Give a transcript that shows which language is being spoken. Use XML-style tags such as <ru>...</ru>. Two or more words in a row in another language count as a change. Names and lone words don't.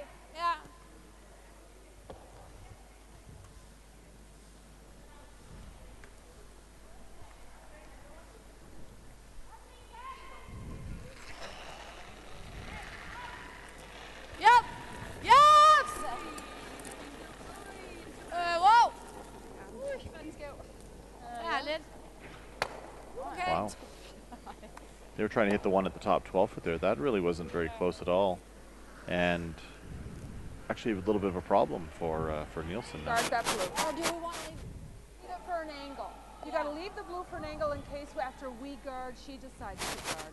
<da>Ja. Yep.</da> <en>Yep. Wow.</en> <da>Ui, var den skæv. Ja, lidt.</da> <en>Okay. Wow. They were trying to hit the one at the top 12 foot there. That really wasn't very close at all. And actually a little bit of a problem for Nielsen now. Guard that blue. Or do we want to leave it for an angle? You gotta leave the blue for an angle in case after we guard, she decides to guard.</en>